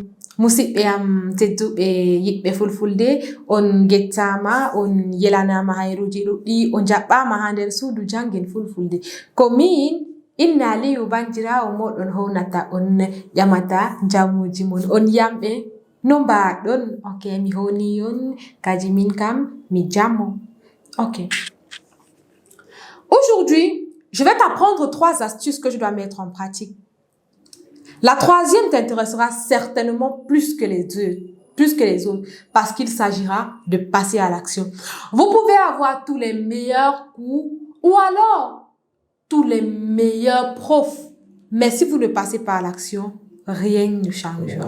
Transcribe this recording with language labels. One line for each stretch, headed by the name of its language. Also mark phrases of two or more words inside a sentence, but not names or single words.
Fula: Musidɓe am tedduɓe yiɓɓe Fulfulde, on gettama, on yelanama hayruji ɗuɗɗi, on jaɓɓama ha nder suudu jangin Fulfulde. Ko min Inna Aliyu bandirawo moɗon hownata on ƴamata jamuji mon. On yamɓe no mbaɗon? Ok, mi howni on, kadi min kam mi jamo. Ok.
French: Aujourd'hui, je vais t'apprendre 3 astuces que je dois mettre en pratique. La 3e t'intéressera certainement plus que les autres, parce qu'il s'agira de passer à l'action. Vous pouvez avoir tous les meilleurs cours ou alors tous les meilleurs profs, mais si vous ne passez pas à l'action, rien ne changera.